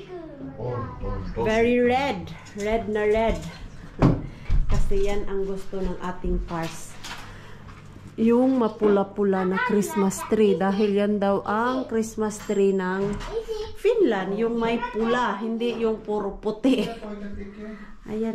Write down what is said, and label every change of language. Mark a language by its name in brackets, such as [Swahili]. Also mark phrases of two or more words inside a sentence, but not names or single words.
[Finnish] On tosi. [English] Very red. Red na red. [Filipino] Kasi yan ang gusto ng ating pars. Yung mapula-pula na [English] Christmas tree. [Filipino] Dahil yan daw ang [English] Christmas tree [Filipino] ng Finland. Yung may pula. Hindi yung puro puti. Ayan.